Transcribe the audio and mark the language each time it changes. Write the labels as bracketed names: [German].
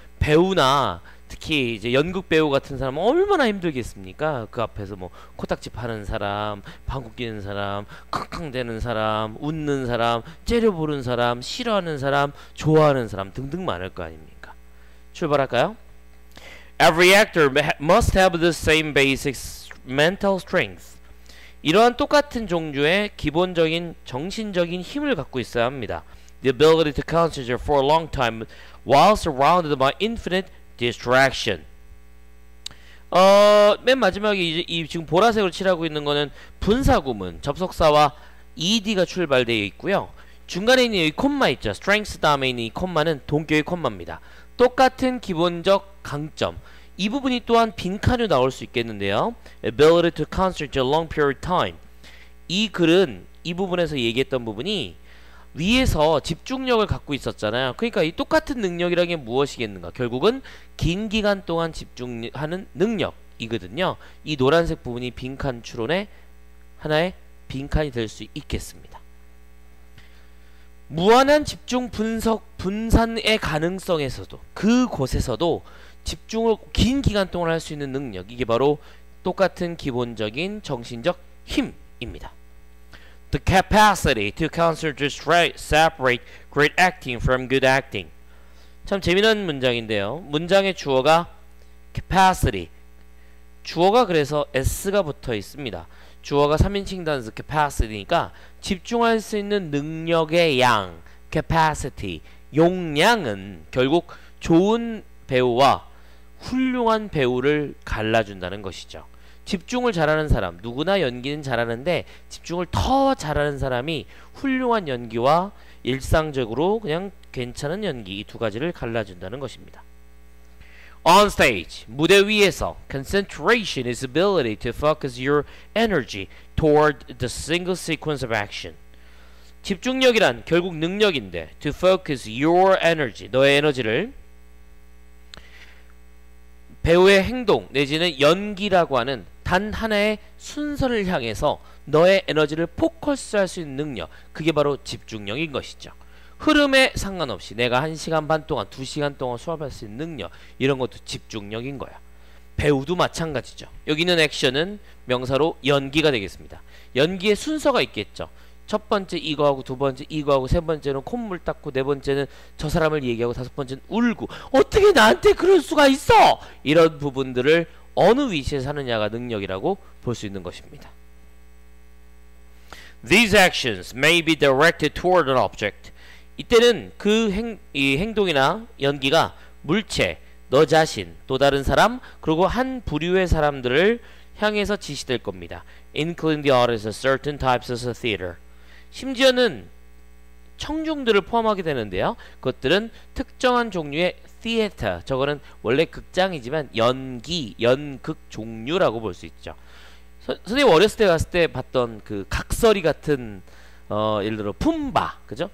[Korean] 배우나 특히 이제 연극 배우 같은 사람은 얼마나 힘들겠습니까? 그 앞에서 뭐 코딱지 파는 사람, 방귀 뀌는 사람, 캉캉대는 사람, 웃는 사람, 째려보는 사람, 싫어하는 사람, 좋아하는 사람 등등 많을 거 아닙니까? 출발할까요? [English] Every actor must have the same basic mental strength. [Korean] 이러한 똑같은 종류의 기본적인 정신적인 힘을 갖고 있어야 합니다. [English] The ability to concentrate for a long time while surrounded by infinite distraction. [Korean] 맨 마지막에 이 지금 보라색으로 칠하고 있는 거는 분사구문 접속사와 ed가 출발되어 있고요. 중간에 있는 이 콤마 있죠. strength 다음에 있는 이 콤마는 동격의 콤마입니다. 똑같은 기본적 강점. 이 부분이 또한 빈칸으로 나올 수 있겠는데요. [English] ability to concentrate a long period of time. [Korean] 이 글은 이 부분에서 얘기했던 부분이 위에서 집중력을 갖고 있었잖아요. 그러니까 이 똑같은 능력이라는 게 무엇이겠는가? 결국은 긴 기간 동안 집중하는 능력이거든요. 이 노란색 부분이 빈칸 추론의 하나의 빈칸이 될 수 있겠습니다. 무한한 집중 분산의 가능성에서도 그곳에서도 집중을 긴 기간 동안 할 수 있는 능력, 이게 바로 똑같은 기본적인 정신적 힘입니다. [English] The capacity to concentrate, separate great acting from good acting. [Korean] 참 재미난 문장인데요. 문장의 주어가 capacity. 주어가 그래서 s가 붙어 있습니다. 주어가 3인칭 단수 capacity니까 집중할 수 있는 능력의 양, capacity, 용량은 결국 좋은 배우와 훌륭한 배우를 갈라준다는 것이죠. 집중을 잘하는 사람, 누구나 연기는 잘하는데 집중을 더 잘하는 사람이 훌륭한 연기와 일상적으로 그냥 괜찮은 연기, 이 두 가지를 갈라준다는 것입니다. [English] On stage, [Korean] 무대 위에서 [English] concentration is ability to focus your energy toward the single sequence of action. [Korean] 집중력이란 결국 능력인데 [English] to focus your energy, [Korean] 너의 에너지를 배우의 행동 내지는 연기라고 하는 단 하나의 순서를 향해서 너의 에너지를 포커스할 수 있는 능력, 그게 바로 집중력인 것이죠. 흐름에 상관없이 내가 1시간 반 동안 2시간 동안 수업할 수 있는 능력, 이런 것도 집중력인 거야. 배우도 마찬가지죠. 여기 있는 액션은 명사로 연기가 되겠습니다. 연기의 순서가 있겠죠. 첫 번째 이거하고 두 번째 이거하고 세 번째는 콧물 닦고 네 번째는 저 사람을 얘기하고 다섯 번째는 울고 어떻게 나한테 그럴 수가 있어! 이런 부분들을 어느 위치에서 하느냐가 능력이라고 볼 수 있는 것입니다. [English] These actions may be directed toward an object. [Korean] 이때는 이 행동이나 연기가 물체, 너 자신, 또 다른 사람, 그리고 한 부류의 사람들을 향해서 지시될 겁니다. [English] Including the audience of certain types of theater. [Korean] 심지어는 청중들을 포함하게 되는데요. 그것들은 특정한 종류의 theater, 저거는 원래 극장이지만 연극 종류라고 볼 수 있죠. 선생님 어렸을 때 갔을 때 봤던 그 각설이 같은 예를 들어 품바, 그죠?